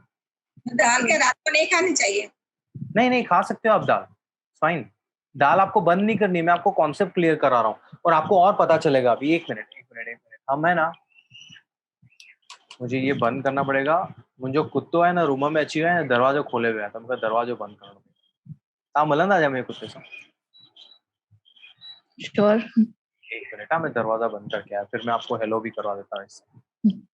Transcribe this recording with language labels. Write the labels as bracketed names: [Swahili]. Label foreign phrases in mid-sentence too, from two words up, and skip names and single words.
[Hindi] दाल के रात को नहीं खानी चाहिए। नहीं खा सकते हो आप दाल, फाइन। दाल आपको बंद नहीं करनी, मैं आपको [English] concept clear [Hindi] करा रहा हूँ और आपको और पता चलेगा अभी। एक मिनट हम है ना, मुझे ये बंद करना पड़ेगा। [Sindhi] मुझो कुत्तो [Hindi] है ना [Sindhi] रूम में अची वियो आहे, दरवाजो खोले वियो आहे, त मूंखे दरवाजो बंद करणो पड़ेगा। तव्हां मिलंदा छा मुंहिंजे कुत्ते सां? [English] श्योर। [Hindi] एक मिनट, मैं दरवाजा बंद करके आया, फिर मैं आपको हेलो भी करवा देता हूँ इससे।